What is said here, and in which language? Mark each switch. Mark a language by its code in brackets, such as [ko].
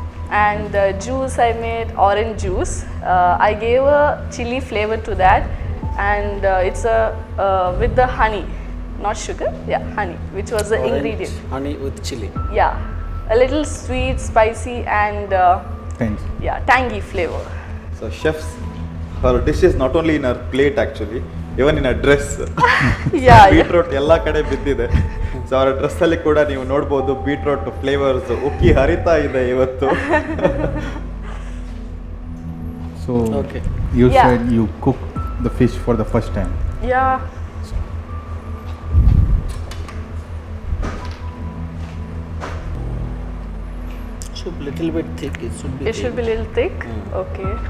[en] And juice, I made orange juice. I gave a chili flavor to that, and it's with the honey, not sugar, yeah, honey, which was the Orange ingredient. honey with chili. Yeah, a little sweet, spicy, and Thanks. yeah, tangy flavor. So chefs, her dish is not only in her plate actually, even in her dress. Yeah, [kn] beetroot ಎಲ್ಲ ಕಡೆ ಬಿದ್ದಿದೆ. So ಅವರ dress ಅಲ್ಲಿ ಕೂಡ ನೀವು ನೋಡ್ಬೋದು beetroot flavours ಉಕ್ಕಿ ಹರಿತಾ ಇದೆ ಇವತ್ತು. [en] So Okay. you Yeah. said you cooked the fish for the first time. yeah. Should little bit thick. It should be. It should be a little thick. Okay.